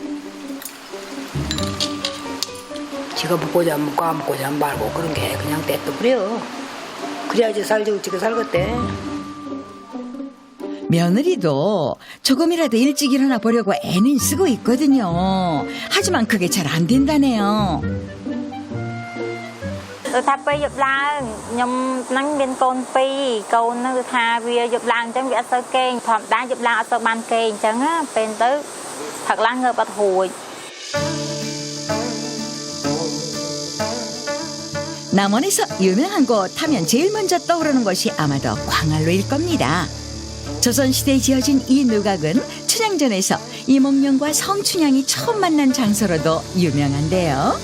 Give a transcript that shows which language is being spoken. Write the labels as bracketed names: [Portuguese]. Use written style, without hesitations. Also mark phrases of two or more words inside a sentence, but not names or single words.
[Korean] 지가 먹고자 안 먹고 안 먹고자 안 말고 그런 게 그냥 떼또 그래요. 그래야지 살지 어찌게 살겠대. 며느리도 조금이라도 일찍 일어나 보려고 애는 쓰고 있거든요. 하지만 그게 잘 안 된다네요. [Khmer] ថាពេលយប់ឡើងខ្ញុំហ្នឹងមានកូន2កូនហ្នឹងគឺថាវាយប់ឡើងអញ្ចឹងវាអត់សូវគេងធម្មតាយប់ឡើងអត់សូវបានគេងអញ្ចឹងពេលទៅផឹកឡើងងើបអត់រួច [Korean] 남원에서 유명한 곳 하면 제일 먼저 떠오르는 곳이 아마도 광안루일 겁니다. 조선시대에 지어진 이 누각은 춘향전에서 이몽룡과 성춘향이 처음 만난 장소로도 유명한데요.